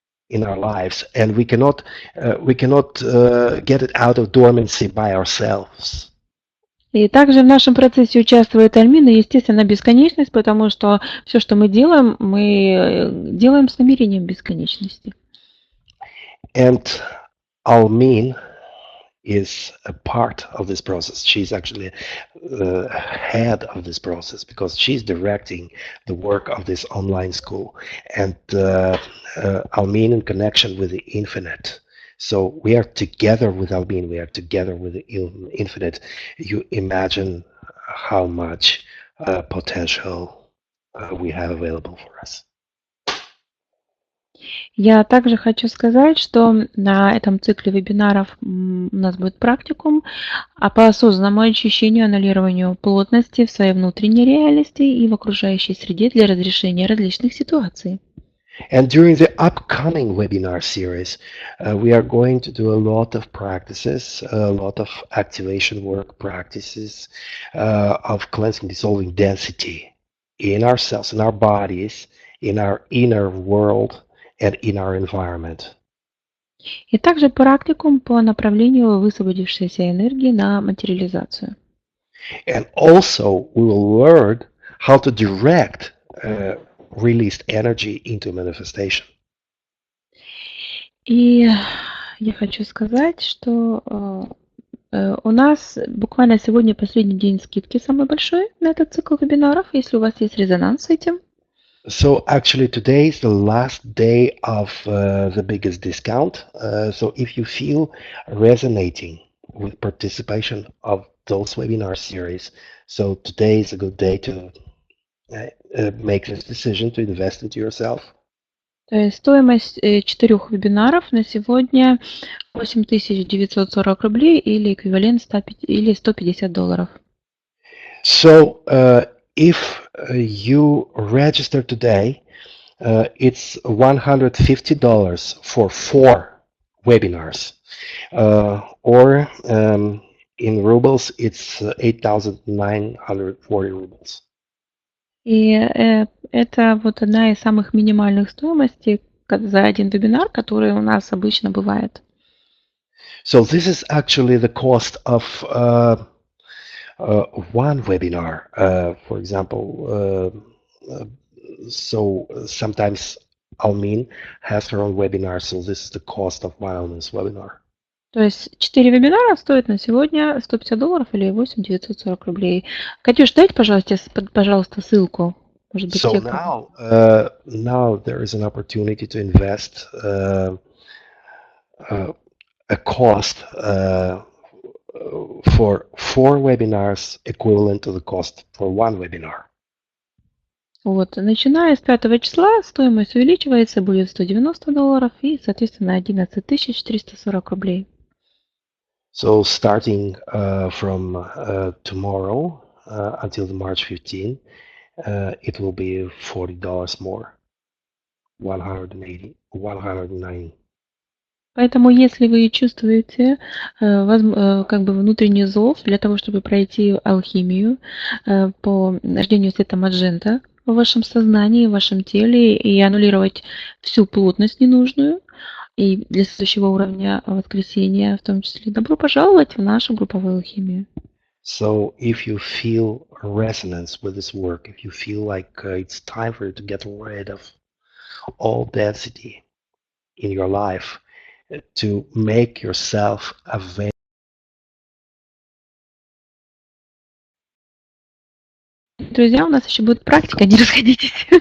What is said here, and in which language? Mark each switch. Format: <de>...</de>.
<en>in our lives, and we cannot get it out of dormancy by ourselves.</en> <ru>И также в нашем процессе участвует Альмин и, естественно, бесконечность, потому что все, что мы делаем с намерением бесконечности.</ru> <en>And Almin is a part of this process. She's actually the head of this process because she's directing the work of this online school. And Almin in connection with the infinite. So we are together with Almin, we are together with the infinite. You imagine how much potential we have available for us.</en> <ru>Я также хочу сказать, что на этом цикле вебинаров у нас будет практикум по осознанному очищению, аннулированию плотности в своей внутренней реальности и в окружающей среде для разрешения различных ситуаций.</ru> <en>And during the upcoming webinar series, we are going to do a lot of practices, a lot of activation work practices of cleansing, dissolving density in ourselves, in our bodies, in our inner world, and in our environment.</en> <ru>И также практикум по направлению высвободившейся энергии на материализацию.</ru> <en>And also we will learn how to direct released energy into manifestation.</en> <ru>И я хочу сказать, что у нас буквально сегодня последний день скидки самый большой на этот цикл вебинаров, если у вас есть резонанс с этим.</ru> <en>So actually today is the last day of the biggest discount. So if you feel resonating with participation of those webinar series, so today is a good day to make this decision to invest into yourself.</en> <ru>То есть стоимость 4 вебинаров на сегодня 8940 рублей или эквивалент $150.</ru> <en>So if you register today, it's $150 for 4 webinars, or in rubles, it's 8,940 rubles.</en> <ru>И это вот одна из самых минимальных стоимостей за один вебинар, который у нас обычно бывает.</ru> <en>So this is actually the cost of one webinar, for example. So sometimes Almin has her own webinar, so this is the cost of my own webinar.</en> <ru>То есть 4 вебинара стоят на сегодня $150 или 8940 рублей. Катюш, дайте, пожалуйста, ссылку. Может быть,</ru> <en>So now there is an opportunity to invest a cost for 4 webinars equivalent to the cost for one webinar.</en> <ru>Вот, начиная с 5 числа стоимость увеличивается, будет $190 и, соответственно, 11440 рублей.</ru> <en>So starting from tomorrow until March 15, it will be $40 more, 190.</en> <ru>Поэтому, если вы чувствуете как бы внутренний зов для того, чтобы пройти алхимию по рождению света Маджента в вашем сознании, в вашем теле и аннулировать всю плотность ненужную, и для следующего уровня воскресения в том числе, добро пожаловать в нашу групповую алхимию.</ru> <en>So if you feel resonance with this work, if you feel like it's time for you to get rid of all density in your life, to make yourself available.</en> <ru>Друзья, у нас еще будет практика, не расходитесь.</ru>